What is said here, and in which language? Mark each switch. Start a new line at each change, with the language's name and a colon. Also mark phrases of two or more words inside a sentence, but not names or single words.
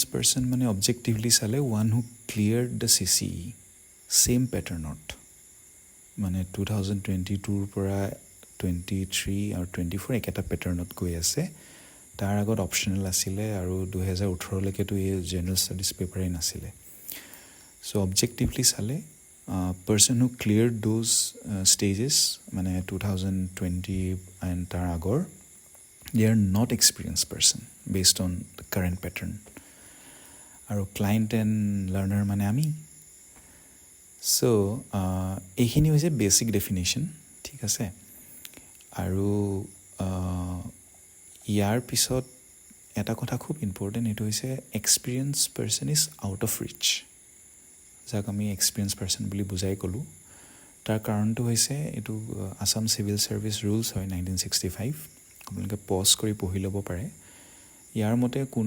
Assamese: পাৰ্চন মানে অবজেক্টিভলি চালে
English: one who clear the CCE same patternত
Assamese: মানে 2022ৰ পৰা 23 আৰু 24 একেটা পেটাৰ্ণত গৈ আছে তাৰ আগত অপশ্যনেল আছিলে আৰু 2018লৈকেতো এই জেনেৰেল ষ্টাডিজ পেপাৰেই নাছিলে চ' অবজেক্টিভলি চালে
English: person who cleared those stages
Assamese: মানে 2020 and তাৰ আগৰ
English: they are not experienced person based on the current pattern
Assamese: আৰু
English: client and learner
Assamese: মানে আমি চ' এইখিনি হৈছে
English: basic definition
Assamese: ঠিক আছে আৰু ইয়াৰ পিছত এটা কথা খুব ইম্পৰ্টেণ্ট এইটো হৈছে
English: experience person is out of reach
Assamese: যাক আমি
English: experience person
Assamese: বুলি বুজাই ক'লোঁ তাৰ কাৰণটো হৈছে এইটো আছাম চিভিল ছাৰ্ভিচ ৰুলছ হয় 1965 আপোনালোকে পজ কৰি পঢ়ি ল'ব পাৰে ইয়াৰ মতে